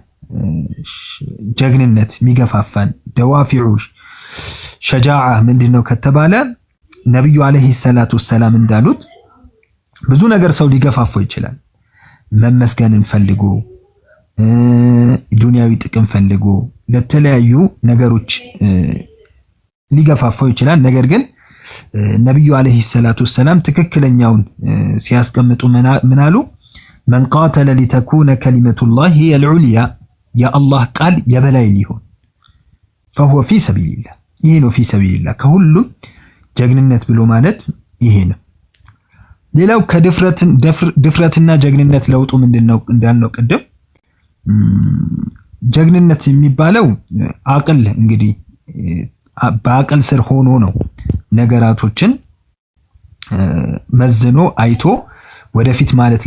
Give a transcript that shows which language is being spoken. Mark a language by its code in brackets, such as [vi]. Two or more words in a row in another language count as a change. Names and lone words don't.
[am] ጀግንነት የሚገፋፋን [ar] دوافع الشجاعة [am] ምንድነው ከተባለ ነብዩ [ar] عليه الصلاة والسلام [am] እንዳሉት ብዙ ነገር ሰው ሊገፋፋው ይችላል። መመስገንን ፈልጎ ዱንያዊ ጥቅም ፈልጎ ለተለያዩ ነገሮች ሊገፋፋው ይችላል። ነገር ግን ነብዩ [ar] عليه الصلاة والسلام [am] ትክክለኛውን ሲያስቀምጡ ምን አሉ? [ar] من قاتل لتكون كلمة الله العليا [am] የአላህ ቃል የበላይ ሊሆን [ar] فهو في سبيل الله [am] ይሄ ነው [ar] في سبيل الله [am] ከሁሉም ጀግንነት ብሎ ማለት ይሄ ነው። ሌላው ከድፍረትና ጀግንነት ለውጡ ምንድነው እንዳልነው ቅድም ጀግንነት የሚባለው አቅል እንግዲህ በአቅል ስር ሆኖ ነው ነገራቶችን መዝኖ አይቶ ወደፊት ማለት